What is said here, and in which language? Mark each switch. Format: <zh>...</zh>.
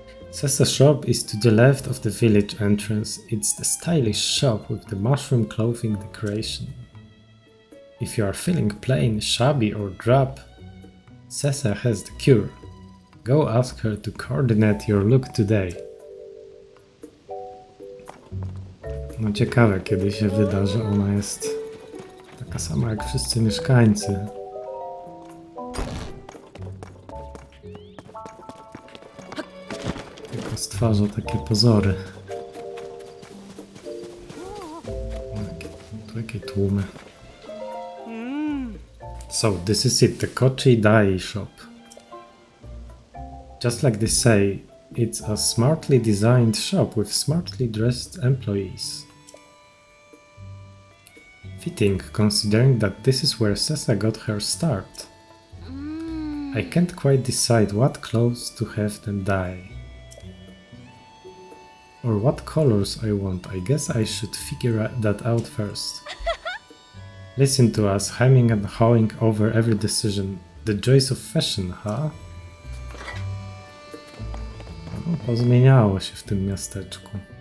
<en>Sese's shop is to the left of the village entrance. It's the stylish shop with the mushroom clothing decoration. If you are feeling plain, shabby or drab, Sese has the cure. Go ask her to coordinate your look today.</en> <pl>No ciekawe, kiedy się wyda, że ona jest taka sama jak wszyscy mieszkańcy. Tylko stwarza takie pozory. Jakie tłumy.</pl> <en>So, this is it, the Kochi Dai shop. Just like they say, it's a smartly designed shop with smartly dressed employees. Fitting, considering that this is where Sese got her start. I can't quite decide what clothes to have them dye. Or what colors I want. I guess I should figure that out first. Listen to us, hemming and hawing over every decision. The joys of fashion, huh?</en> <pl>No, pozmieniało się w tym miasteczku.</pl>